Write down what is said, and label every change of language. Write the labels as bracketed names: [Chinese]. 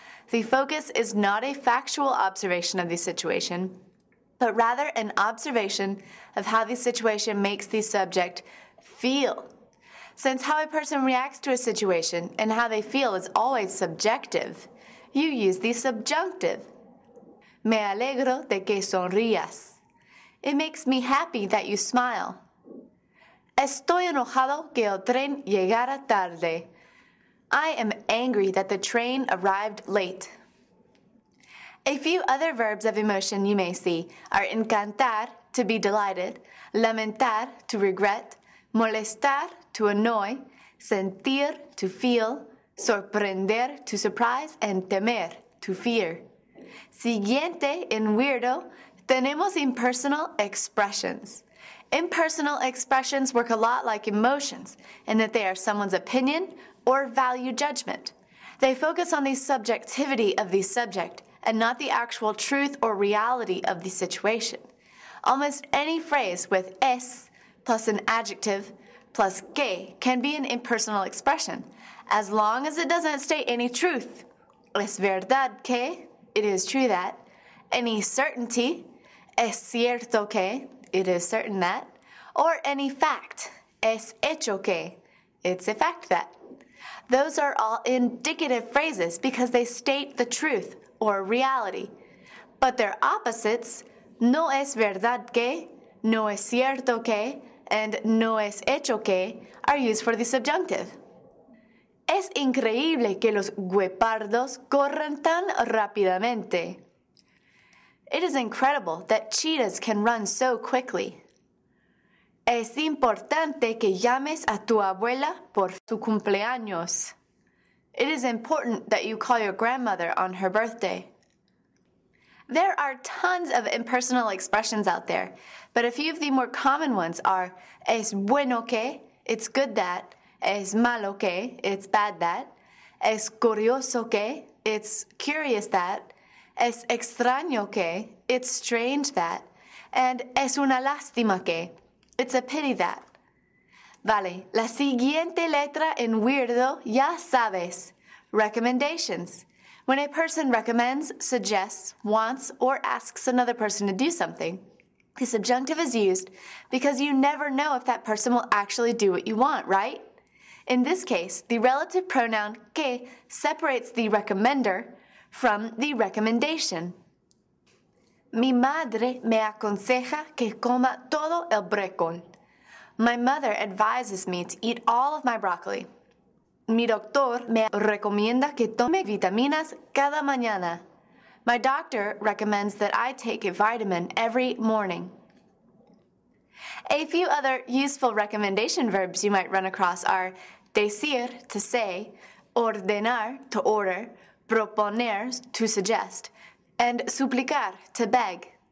[English] The focus is not a factual observation of the situation, but rather an observation of how the situation makes the subject feel. Since how a person reacts to a situation and how they feel is always subjective, you use the subjunctive. [Spanish] Me alegro de que sonrías. [English] It makes me happy that you smile. [Spanish] Estoy enojado que el tren llegara tarde. [English] I am angry that the train arrived late. A few other verbs of emotion you may see are encantar, to be delighted, lamentar, to regret, molestar, to annoy, sentir, to feel, sorprender, to surprise, and temer, to fear. [Spanish] Siguiente en WEIRDO, tenemos [English] impersonal expressions. Impersonal expressions work a lot like emotions in that they are someone's opinion or value judgment. They focus on the subjectivity of the subject and not the actual truth or reality of the situation. Almost any phrase with es plus an adjective plus que can be an impersonal expression, as long as it doesn't state any truth. Es verdad que, it is true that. Any certainty, es cierto que, it is certain that. Or any fact, es hecho que, it's a fact that. Those are all indicative phrases because they state the truth or reality. But their opposites, no es verdad que, no es cierto que, and no es hecho que, are used for the subjunctive. [Spanish] Es increíble que los guepardos corran tan rápidamente. [English] It is incredible that cheetahs can run so quickly. [Spanish] Es importante que llames a tu abuela por su cumpleaños. [English] It is important that you call your grandmother on her birthday. There are tons of impersonal expressions out there, but a few of the more common ones are es bueno que, it's good that, es malo que, it's bad that, es curioso que, it's curious that, es extraño que, it's strange that, and es una lástima que, it's a pity that. [Spanish] Vale, la siguiente letra en WEIRDO ya sabes, [English] recommendations. When a person recommends, suggests, wants, or asks another person to do something, the subjunctive is used because you never know if that person will actually do what you want, right? In this case, the relative pronoun que separates the recommender from the recommendation. [Spanish] Mi madre me aconseja que coma todo el brócoli. [English] My mother advises me to eat all of my broccoli. [Spanish] Mi doctor me recomienda que tome vitaminas cada mañana. [English] My doctor recommends that I take a vitamin every morning. A few other useful recommendation verbs you might run across are decir, to say, ordenar, to order, proponer, to suggest, and suplicar, to beg.